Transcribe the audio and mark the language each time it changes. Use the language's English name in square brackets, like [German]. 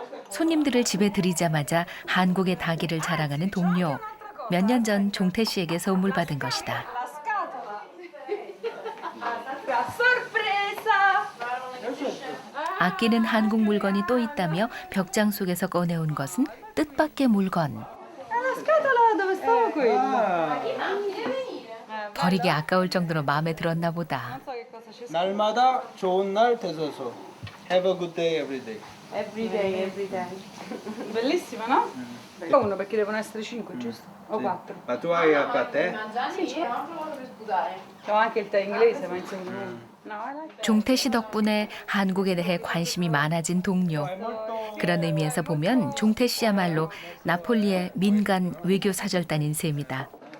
[Korean] 손님들을 집에 들이자마자 한국의 닭이를 자랑하는 동료. 몇 년 전 종태 씨에게 선물 받은 것이다. [Italian] La scatola. Sorpresa. [Korean] 아끼는 한국 물건이 또 있다며 벽장 속에서 꺼내온 것은 뜻밖의 물건. [Italian] La scatola dove stavo quello? [Korean] 버리기 아까울 정도로 마음에 들었나 보다. 날마다 좋은 날 되소서. [English] Have a good day every day. Every day, every day. [Italian] Bellissima, no? Uno perché devono essere 5, giusto? O 4. Ma tu hai acqua a te? C'ho anche il tè inglese, ma insomma. No, [Korean] 종태 씨 덕분에 한국에 대해 관심이 많아진 동료. 그런 의미에서 보면 종태 씨야말로 나폴리의 민간 외교 사절단인 셈이다.